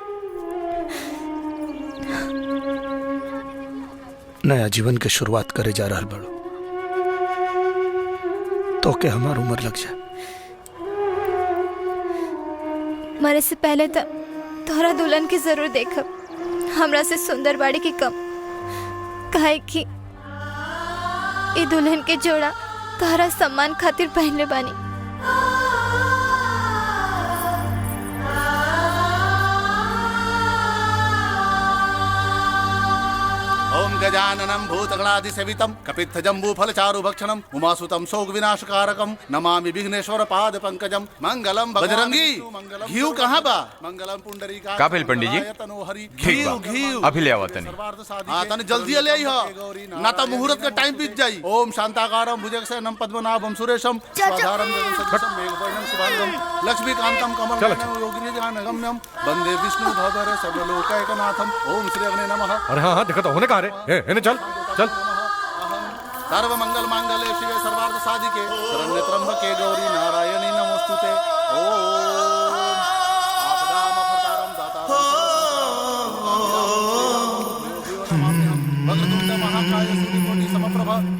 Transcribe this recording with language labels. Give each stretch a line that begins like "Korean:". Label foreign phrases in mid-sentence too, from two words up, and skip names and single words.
Bhojpuri: नया जीवन के शुरुआत करे जा रहा बड़ो, तो के हमार उम्र लग जाए। मरे से पहले तो तोहरा दुल्हन के जरूर देखब, हमरा से सुंदर बाड़ी की कम। काहे कि ई दुल्हन के जोड़ा तोहरा सम्मान खातिर पहनले बानी।
Sanskrit: ओम गजाननं भूतगणाधिसेवितं कपित्थजम्बूफलचारुभक्षणं उमासुतं शोकविनाशकारकं नमामि विघ्नेश्वर पाद पंकजं मंगलम।
Bhojpuri: बजरंगी घीव कहाँ बा?
Sanskrit: मंगलम पुंडरीका।
Bhojpuri: का भेल पंडित जी? ठीक बा, घीव अभी ले आवा तनी। हाँ तनी जल्दी ले आई हो, ना तो मुहूर्त का टाइम बीत जाई।
Sanskrit: ओम शांताकारं भुजगशयनं पद्मनाभं सुरेशं स्वाधारं जगन्सदृशं मेघवर्णं शुभांगं लक्ष्मीकान्तं कमलनयनं योगिनिजानगम्यं वंदे विष्णु भवभर सर्वलोकैकनाथं। ओम श्री अग्ने नमः।
Bhojpuri: अरे हाँ देखो तो होने कहा रे, चल चल।
Sanskrit: सर्व मंगल मांगल्ये शिवे सर्वार्थ साधिके शरण्ये त्र्यंबके गौरी नारायणी नमोस्तुते। ओम आपदामपहर्तारं दातारं वक्रतुंड महाकाय सूर्यकोटि समप्रभा।